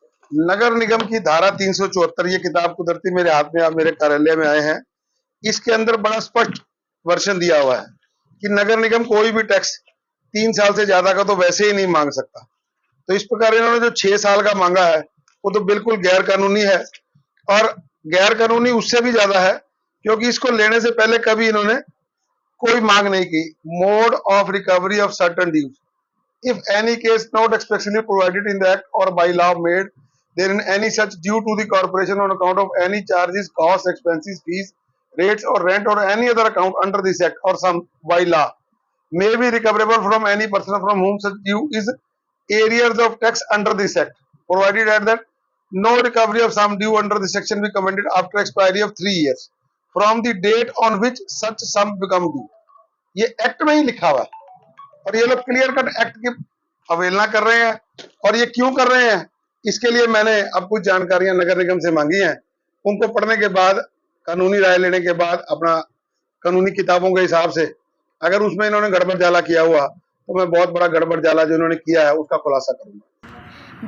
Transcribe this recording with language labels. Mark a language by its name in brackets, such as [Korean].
[Hindi] नगर निगम की धारा 374, ये किताब कुदरती मेरे हाथ में, आप मेरे कार्यालय में आए हैं, इसके अंदर बड़ा स्पष्ट वर्षन दिया हुआ है कि नगर निगम कोई भी टैक्स 3 साल से ज्यादा का तो वैसे ही नहीं मांग सकता। तो इस प्रकार इन्होंने जो 6 साल का मांगा है वो तो बिल्कुल गैर कानूनी है और गैर कानूनी उससे भी ज्यादा है क्योंकि इसको लेने से पहले कभी इन्होंने कोई मांग नहीं की। [English] Mode of recovery of certain dues, if any case not expressly provided in the act or by law made therein any such due to the corporation on account of any charges, costs, expenses, fees, rates or rent or any other account under this act or some by law may be recoverable from any person from whom such due is arrears of tax under this act, provided that no recovery of sum due under this section be commended after expiry of 3 years from the date on which such sum become due. [Hindi] ये act में ही लिखा हुआ है और ये लोग clear cut act की अवहेलना कर रहे हैं। और ये क्यों कर रहे हैं, इसके लिए मैंने अब कुछ जानकारियां नगर निगम से मांगी हैं। उनको पढ़ने के बाद, कानूनी राय लेने के बाद, अपना कानूनी किताबों के हिसाब से अगर उसमें इन्होंने गड़बड़ जाला किया हुआ तो मैं बहुत बड़ा गड़बड़ जाला जो इन्होंने किया है उसका खुलासा करूंगा।